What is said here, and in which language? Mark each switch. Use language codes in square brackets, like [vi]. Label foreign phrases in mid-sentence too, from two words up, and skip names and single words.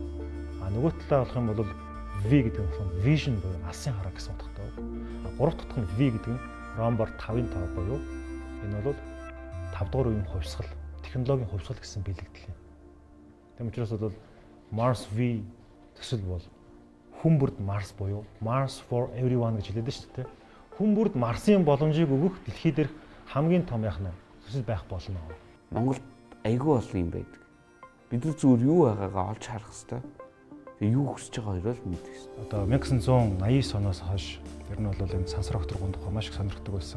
[mn] Нөгөө талаа болох юм бол V гэдэг нь Vision буюу алсын хараа гэсэн утгатай үг. Гурав дахь нь V гэдэг нь Romber 5.5 буюу энэ бол 5 дугаар үеийн хувьсгал, технологийн хувьсгал гэсэн бэлэгдэл юм. Тэм учраас бол Mars V төсөл бол хүн бүрд Mars буюу [en] Mars for everyone [mn] гэж хэлээд шүү дээ. Хүн бүрд Марсын боломжийг өгөх дэлхий дээрх хамгийн том яхна төсөл байх болно. Монголд айгүй олон юм байдаг. Бид нар зүгээр юу байгаагаа олж харах хэрэгтэй. Тэгээ юу хүсэж байгаа хоёроо л мэдэх хэрэгтэй. Одоо 1989 оноос хойш ер нь бол энэ сансар огторгон тухай маш их сонирхдаг байсан.